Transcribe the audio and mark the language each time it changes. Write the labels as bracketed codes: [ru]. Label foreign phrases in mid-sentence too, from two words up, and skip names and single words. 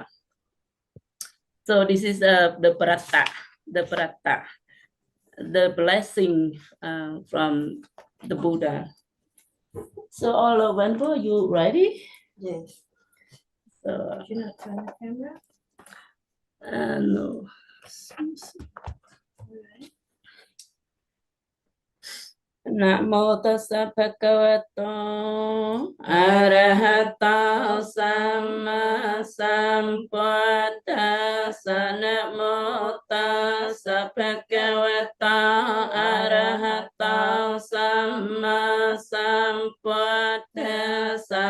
[en] So this is the prata, the blessing from the Buddha. So all of Venerable, you ready? Yes. So, you not turn the camera? No. [pi] Namo tassa bhagavato arahato samma sambuddhassa. Namo tassa bhagavato arahato samma sambuddhassa.